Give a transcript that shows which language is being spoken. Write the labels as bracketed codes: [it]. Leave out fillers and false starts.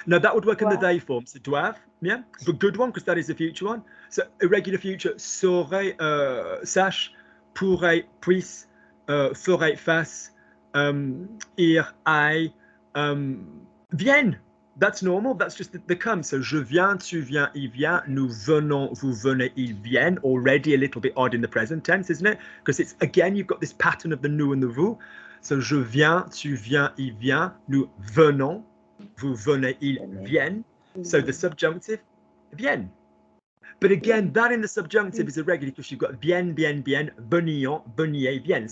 [en] No, that would work in the day form. So doivent, yeah, but good one because that is the future one. So irregular future, [fr] saurait, sache, pourrait, puisse, ferait, fasse, ir, aille, vienne. [en] That's normal. That's just the come. [fr] So je viens, tu viens, il vient, nous venons, vous venez, ils viennent. [en] Already a little bit odd in the present tense, isn't it? Because it's, again, you've got this pattern of the nous and the vous. [fr] So je viens, tu viens, il vient, nous venons, vous venez, ils viennent. [en] So the subjunctive, viennent. But again, that in the subjunctive is irregular because you've got viennent, venions, veniez, viennent.